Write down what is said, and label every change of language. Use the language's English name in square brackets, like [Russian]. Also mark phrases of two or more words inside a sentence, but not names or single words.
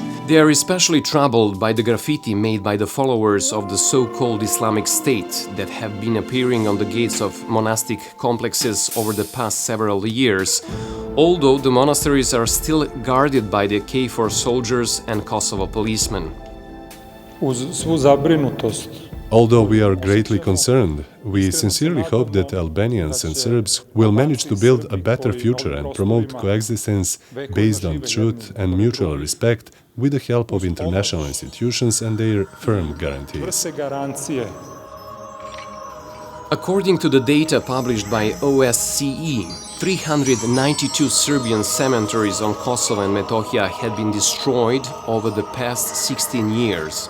[English] They are especially troubled by the graffiti made by the followers of the so-called Islamic State that have been appearing on the gates of monastic complexes over the past several years, although the monasteries are still guarded by the KFOR soldiers and Kosovo policemen. [Serbian] Uz svu zabrinutost. [English] Although we are greatly concerned, we sincerely hope that Albanians and Serbs will manage to build a better future and promote coexistence based on truth and mutual respect with the help of international institutions and their firm guarantees. According to the data published by OSCE, 392 Serbian cemeteries on Kosovo and Metohija had been destroyed over the past 16 years.